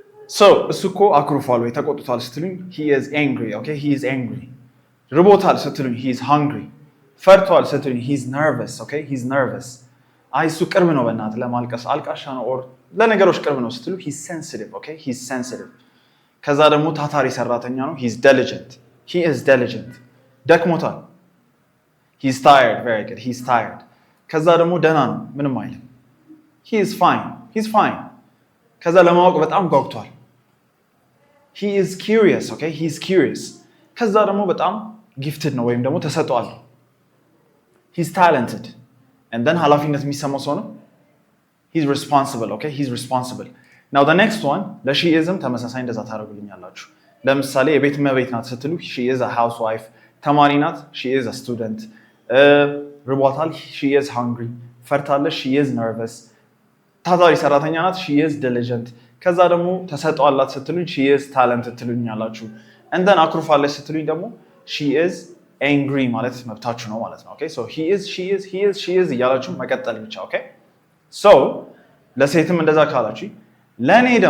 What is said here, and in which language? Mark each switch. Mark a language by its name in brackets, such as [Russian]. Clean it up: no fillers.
[Amharic] so እሱ እኮ አኩርፏል ወይ ተቆጥቷል ስትሉኝ he is angry። ኦኬ he is angry። ርቦታል ስትሉኝ he is hungry። ፈርቷል ስትሉኝ he is nervous። ኦኬ he is nervous። አይ እሱ ቅርብ ነው በእናትህ ለማልቀስ አልቃሻ ነው ኦር ለነገሮች ቅርብ ነው ስትሉ he is sensitive። ኦኬ he is sensitive። ከዛ ደግሞ ታታሪ ሰራተኛ ነው he is diligent። he is diligent ደክሞታል he is tired very good he is tired። ከዛ ደግሞ ደህና ነው ምንም አይልም he is fine. He's fine. [English] ከዛ ለማወቅ በጣም ጓጉቷል። he is curious, okay? he is curious. [Amharic] ከዛ ደግሞ በጣም gifted ነው ወይም ደግሞ ተሰጥቷል። he's talented. [English] and then ኃላፊነት የሚሰማው ሰው ነው። he's responsible, okay? he's responsible. [Amharic] now the next one ለሺ isም ተመሳሳይ እንደዛ ታደርጉልኛላችሁ። ለምሳሌ የቤት እመቤት ናት ስትሉ she is a housewife። ተማሪ ናት she is a student። ርቧታል she is hungry። ፈርታለች she is nervous። ታታሪ ሰራተኛ ናት she is diligent። ከዛ ደግሞ ተሰጥቷላት ስትሉኝ she is talented ትሉኛላችሁ። and then አኩርፋለች ስትሉኝ ደግሞ she is angry ማለት መብታችሁ ነው ማለት ነው። okay so he is she is he is she is እያላችሁ መቀጠል ብቻ። okay so ለሴትም እንደዛ ካላችሁ ለኔ